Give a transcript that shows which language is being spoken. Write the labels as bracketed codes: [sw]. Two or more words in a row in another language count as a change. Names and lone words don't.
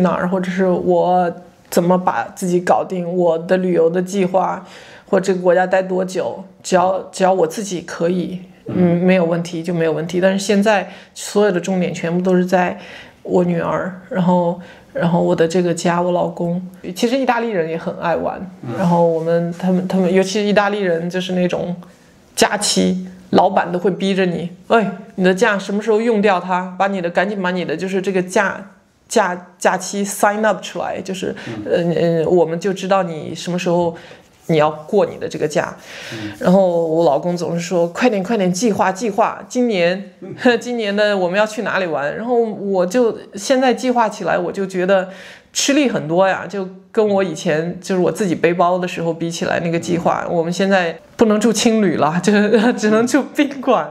[zh] 哪兒，或者是我怎麼把自己搞定，我的旅遊的計劃，或者這個國家待多久，只要我自己可以，沒有問題就沒有問題。但是現在所有的重點全部都是在我女兒，然後我的這個家，我老公。其實意大利人也很愛玩，然後他們尤其是意大利人，就是那種假期。老闆都會逼着你，你的假什麼時候用掉它？趕緊把你的就是這個假期 [en] sign up [zh] 出來，就是我們就知道你什麼時候你要過你的這個假。然後我老公總是說快點計劃，今年的我們要去哪裡玩？然後我就現在計劃起來，我就覺得吃力很多呀，就跟我以前就是我自己背包的時候比起來，那個計劃我們現在不能住青旅了，就只能住賓館。